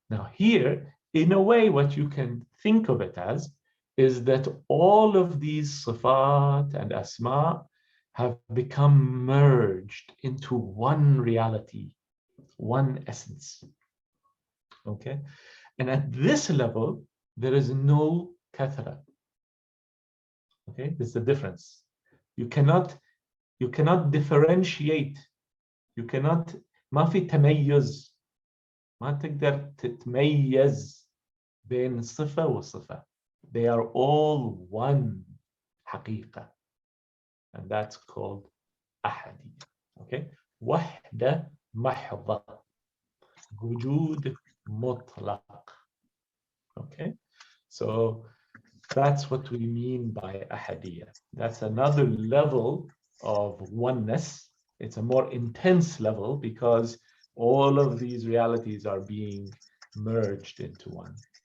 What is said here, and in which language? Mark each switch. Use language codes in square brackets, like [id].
[en] Now, here, in a way, what you can think of it as is that all of these sifat and asma have become merged into one reality, one essence. Okay, and at this level, there is no kathra. Okay, this is the difference. You cannot differentiate. You cannot. [ar] ما في تميز. ما تقدر تتميز بين صفة وصفة. [en] They are all one حقيقة, and that's called أحدية. [ar] Okay, وحدة محضة. وجود مطلق. [en] Okay, so that's what we mean by ahadiyya. That's another level of oneness. It's a more intense level because all of these realities are being merged into one.